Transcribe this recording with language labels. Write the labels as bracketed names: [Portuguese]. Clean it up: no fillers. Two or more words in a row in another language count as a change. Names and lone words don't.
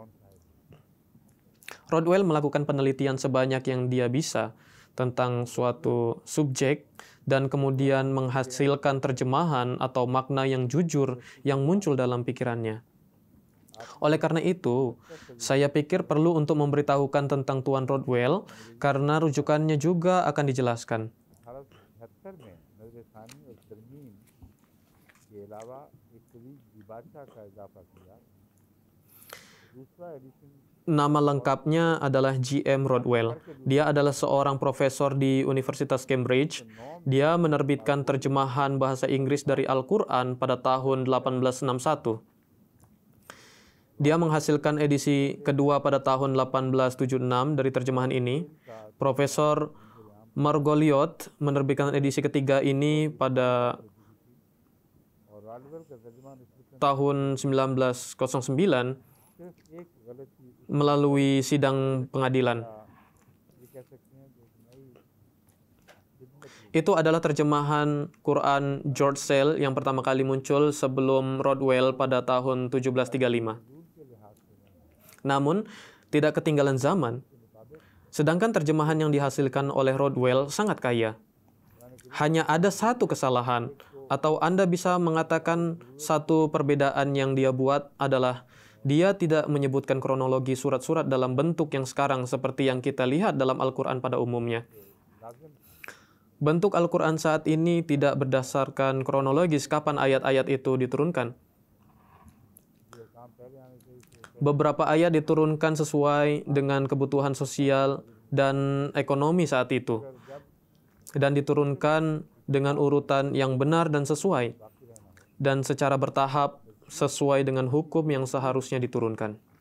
[Indonesian] Rodwell melakukan penelitian sebanyak yang dia bisa tentang suatu subjek dan kemudian menghasilkan terjemahan atau makna yang jujur yang muncul dalam pikirannya. Oleh karena itu, saya pikir perlu untuk memberitahukan tentang Tuan Rodwell karena rujukannya juga akan dijelaskan. [Urdu] کے علاوہ ایک تعویذ بادشاہ کا اضافہ کیا. دوسرا ایڈیشن [Indonesian] Nama lengkapnya adalah G.M. Rodwell. Dia adalah seorang profesor di Universitas Cambridge. Dia menerbitkan terjemahan bahasa Inggris dari Al-Quran pada tahun 1861. Dia menghasilkan edisi kedua pada tahun 1876 dari terjemahan ini. Profesor Margoliouth menerbitkan edisi ketiga ini pada [Urdu] اور راڈویل کا ترجمہ نسبتاً [Indonesian] tahun 1909 [Urdu] صرف ایک غلطی [Indonesian] melalui sidang pengadilan. [Urdu] یہ کہہ سکتے ہیں جو نئی خدمت [Indonesian] Itu adalah terjemahan Quran George Sale yang pertama kali muncul sebelum Rodwell pada tahun 1735. [Urdu] کے لحاظ سے [Indonesian] Namun, tidak ketinggalan zaman. Sedangkan terjemahan yang dihasilkan oleh Rodwell sangat kaya. Hanya ada satu kesalahan, atau Anda bisa mengatakan satu perbedaan yang dia buat adalah dia tidak menyebutkan kronologi surat-surat dalam bentuk yang sekarang seperti yang kita lihat dalam Al-Quran pada umumnya. Bentuk Al-Quran saat ini tidak berdasarkan kronologis kapan ayat-ayat itu diturunkan. [Urdu] یہ کام پہلے آنے چاہئیں [Indonesian] Beberapa ayat diturunkan sesuai dengan kebutuhan sosial dan ekonomi saat itu, dan diturunkan dengan urutan yang benar dan sesuai, dan secara bertahap sesuai dengan hukum yang seharusnya diturunkan.